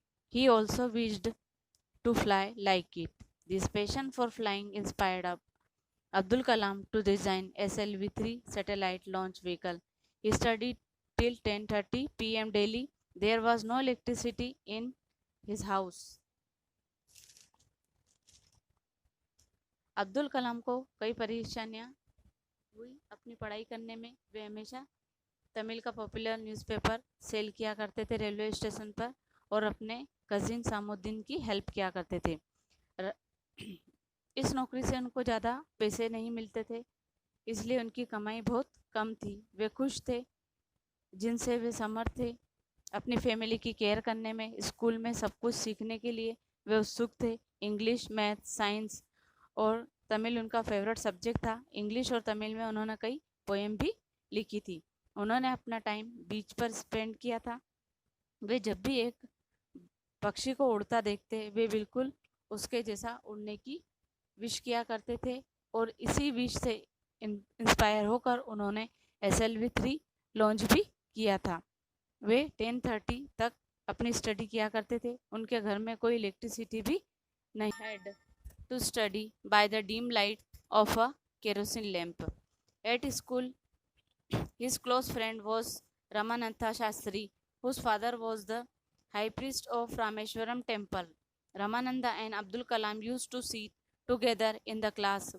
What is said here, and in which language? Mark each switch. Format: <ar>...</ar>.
<en>He also wished to fly like it. This passion for flying inspired Abdul Kalam to design SLV-3 satellite launch vehicle. He studied till 10:30 p.m. daily. There was no electricity in his house.</en> <hi>Abdul Kalam को कई परेशानियां हुई अपनी पढ़ाई करने में. वे हमेशा तमिल का पॉपुलर न्यूज़पेपर सेल किया करते थे रेलवे स्टेशन पर और अपने कजिन सामुद्दीन की हेल्प किया करते थे. इस नौकरी से उनको ज़्यादा पैसे नहीं मिलते थे, इसलिए उनकी कमाई बहुत कम थी. वे खुश थे, जिनसे वे समर्थ थे अपनी फैमिली की केयर करने में. स्कूल में सब कुछ सीखने के लिए वे उत्सुक थे. इंग्लिश, मैथ, साइंस और तमिल उनका फेवरेट सब्जेक्ट था. इंग्लिश और तमिल में उन्होंने कई पोएम भी लिखी थी. उन्होंने अपना टाइम बीच पर स्पेंड किया था. वे जब भी एक पक्षी को उड़ता देखते, वे बिल्कुल उसके जैसा उड़ने की विश किया करते थे और इसी विश से इंस्पायर होकर उन्होंने SLV-3 लॉन्च भी किया था. वे 10:30 तक अपनी स्टडी किया करते थे. उनके घर में कोई इलेक्ट्रिसिटी भी नहीं.</hi> <en>Had to study by the dim light of a kerosene lamp. At school, his close friend was Ramanatha Shastri, whose father was the high priest of Rameshwaram temple. Ramananda and Abdul Kalam used to sit together in the class.</en>